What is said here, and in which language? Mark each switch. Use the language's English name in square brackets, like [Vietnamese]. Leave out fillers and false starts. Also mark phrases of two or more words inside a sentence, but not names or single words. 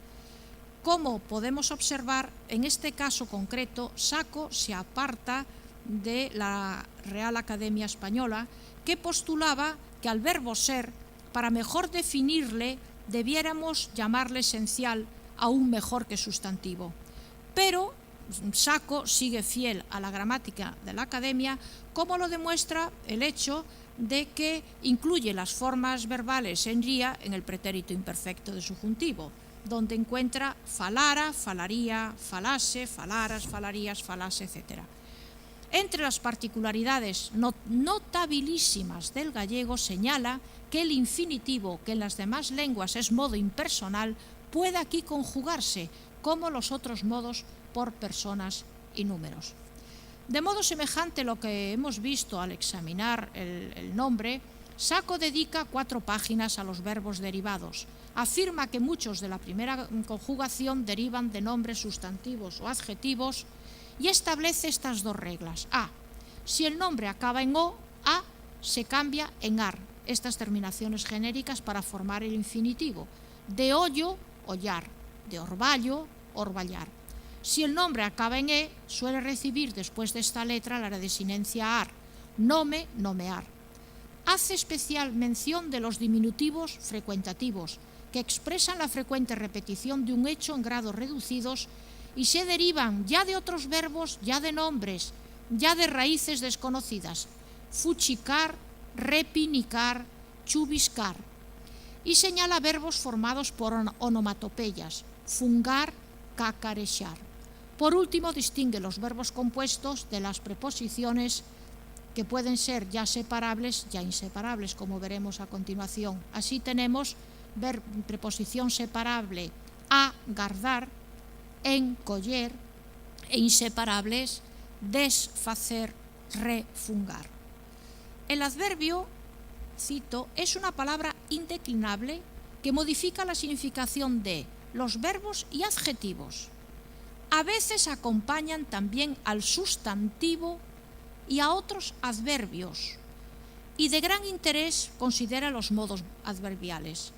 [Spanish] Como podemos observar, en este caso concreto, Sacco se aparta de la Real Academia Española, que postulaba que al verbo ser, para mejor definirle, debiéramos llamarle esencial aún mejor que sustantivo. Pero Sacco sigue fiel a la gramática de la Academia, como lo demuestra el hecho de que incluye las formas verbales en ría en el pretérito imperfecto de subjuntivo, donde encuentra [Galician] falara, falaría, falase, falaras, falarías, falase, [Spanish] etc. Entre las particularidades notabilísimas del gallego señala que el infinitivo, que en las demás lenguas es modo impersonal, puede aquí conjugarse, como los otros modos, por personas y números. De modo semejante a lo que hemos visto al examinar el nombre, Sacco dedica 4 páginas a los verbos derivados. Afirma que muchos de la primera conjugación derivan de nombres sustantivos o adjetivos, y establece estas 2 reglas. A. Si el nombre acaba en o, a se cambia en ar, estas terminaciones genéricas para formar el infinitivo. De [Galician] ollo, ollar. [Spanish] De [Galician] orvallo, orvallar. [Spanish] Si el nombre acaba en E, suele recibir después de esta letra la desinencia ar. [Galician] Nome, nomear. [Spanish] Hace especial mención de los diminutivos frecuentativos, que expresan la frecuente repetición de un hecho en grados reducidos y se derivan ya de otros verbos, ya de nombres, ya de raíces desconocidas. [Galician] Fuchicar, repinicar, chubiscar. [Spanish] Y señala verbos formados por onomatopeyas. [Galician] Fungar, cacarechar. [Spanish] Por último, distingue los verbos compuestos de las preposiciones que pueden ser ya separables, ya inseparables, como veremos a continuación. Así tenemos preposición separable [Galician] a, gardar, en, coller, [Spanish] e inseparables, desfacer, refungar. El adverbio, cito, es una palabra indeclinable que modifica la significación de los verbos y adjetivos. A veces acompañan también al sustantivo y a otros adverbios, y de gran interés considera los modos adverbiales.